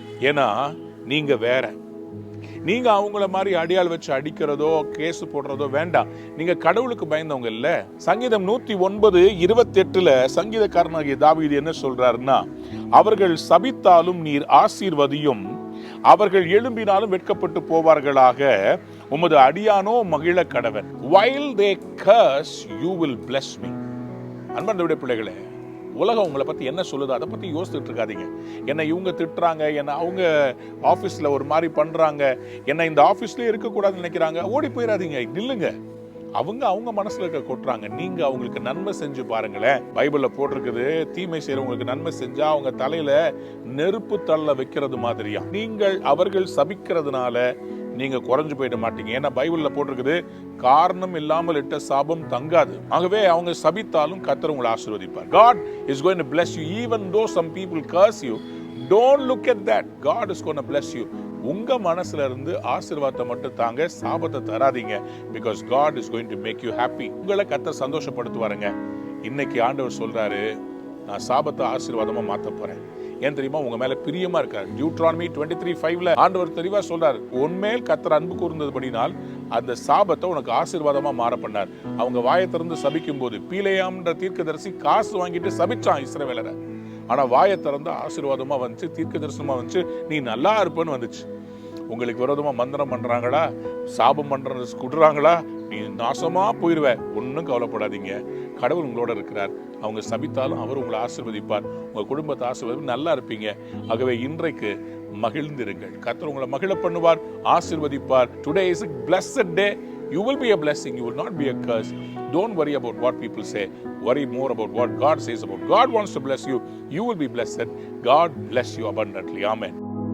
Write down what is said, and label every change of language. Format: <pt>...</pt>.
<ta>ஏன்னா நீங்க வேற. நீங்க அவங்கள மாதிரி அடியாள் வச்சு அடிக்கிறதோ கேஸ் போடுறதோ வேண்டாம். நீங்க கடவுளுக்கு பயந்தவங்க இல்ல. சங்கீதம் 109:28 சங்கீதக்காரனாகிய தாவீது என்ன சொல்றாருன்னா, அவர்கள் சபித்தாலும் நீர் ஆசீர்வதியும், அவர்கள் எழும்பினாலும் வெட்கப்பட்டு போவார்களாக, உமது அடியானோ மகிழ கடவன்.</ta> <en>while they curse you will bless me.</en> <ta>அன்பார்ந்த பிள்ளைகளே, உலகம் உங்களை பற்றி என்ன சொல்லுது அதை பற்றி யோசிச்சுட்டு இருக்காதீங்க. என்னை இவங்க திட்டுறாங்க, என்னை அவங்க ஆஃபீஸில் ஒரு மாதிரி பண்ணுறாங்க, என்னை இந்த ஆஃபீஸ்லேயே இருக்கக்கூடாதுன்னு நினைக்கிறாங்க, ஓடி போயிடாதீங்க, நில்லுங்க. அவங்க மனசுல இருக்க கொட்டுறாங்க, நீங்க அவங்களுக்கு நன்மை செஞ்சு பாருங்களேன். பைபிள்ல போட்டிருக்குது, தீமை செய்யறவங்களுக்கு நன்மை செஞ்சா அவங்க தலையில நெருப்பு தள்ள வைக்கிறது மாதிரியா. நீங்கள் அவர்கள் சபிக்கிறதுனால நீங்க குறைஞ்சு போயிட மாட்டீங்க. ஏன்னா பைபிள்ல போட்டிருக்குது, காரணம் இல்லாமல் இட்ட சாபம் தங்காது. ஆகவே அவங்க சபித்தாலும் கர்த்தர் உங்களை ஆசீர்வதிப்பார்.</ta> <en>God is going to bless you even though some people curse you. Don't look at that. God is going to bless you.</en> <ta>உங்க மனசுல இருந்து ஆசீர்வாதத்தை மட்டும் தாங்க, சாபத்தை தராதீங்க.</ta> <en>Because God is going to make you happy.</en> <ta>உங்களை கர்த்தர் சந்தோஷப்படுத்துவாருங்க. இன்னைக்கு ஆண்டவர் சொல்றாரு, நான் சாபத்தை ஆசீர்வாதமா மாத்த போறேன். ஏன் தெரியுமா? உங்க மேல பிரியமா இருக்காரு. டியூட்ரானமி 23:5 ஆண்டவர் தெளிவா சொல்றாரு, உன்மேல் கர்த்தர் அன்பு கூர்ந்ததுபடினால் அந்த சாபத்தை உனக்கு ஆசீர்வாதமா மாற பண்ணார். அவங்க வாயை திறந்து சபிக்கும் போது பீலேயாம்ன்ற தீர்க்கதரிசி காசு வாங்கிட்டு சபிச்சான் இஸ்ரவேலரை. ஆனா வாயை திறந்து ஆசீர்வாதமா வந்துச்சு, தீர்க்க தரிசனமா வந்துச்சு, நீ நல்லா இருப்பேன்னு வந்துச்சு. உங்களுக்கு விரோதமா மந்திரம் பண்றாங்களா, சாபம் பண்றது குடுறாங்களா, நீ நாசமா போயிருவ, ஒன்னும் கவலைப்படாதீங்க. கடவுள் உங்களோட இருக்கிறார். அவங்க சபித்தாலும் அவர் உங்களை ஆசீர்வதிப்பார். உங்க குடும்பத்தை ஆசீர்வதி, நல்லா இருப்பீங்க. ஆகவே இன்றைக்கு மகிழ்ந்திருங்கள். கர்த்தர் உங்களை மகிழ பண்ணுவார், ஆசீர்வதிப்பார்.</ta> <en>Today is a blessed day. You will be a blessing. You will not be a curse. Don't worry about what people say. Worry more about what God says about. God wants to bless you. You will be blessed. God bless you abundantly. Amen.</en>